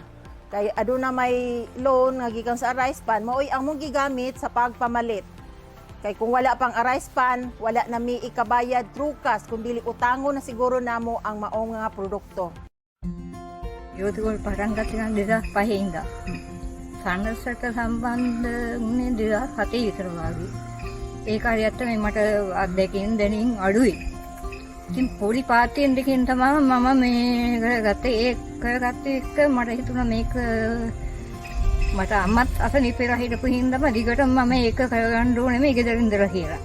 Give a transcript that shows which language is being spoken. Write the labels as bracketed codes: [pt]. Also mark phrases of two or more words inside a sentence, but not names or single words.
[ceb] Kay aduna may loan nga gikan sa ARISE pan maoy ang mong gigamit sa pagpamalit. Kay kung wala pang ARISE pan, wala na mi ikabayad through cash kundi utangon na siguro namo ang maong nga produkto. Yodgol parang katinan dira pahinda. [si] සන්නසට සම්බන්ධ වුණේ 2007 විතර වගේ. ඒ කාලේ ඇත්තම මට අත්දැකීම් දැනීම් අඩුයි. ඉතින් පොඩි පාර්ටියෙන් දෙකෙන් තමයි මම මේ කරගත්තේ. ඒ කරගත්තේ එක මට හිතුණා මේක මට අම්මත් අසනීපේලා හිටපු හින්දාම දිගටම මම ඒක කරගන්න ඕනේ මේ ගෙදරින් ඉඳලා කියලා.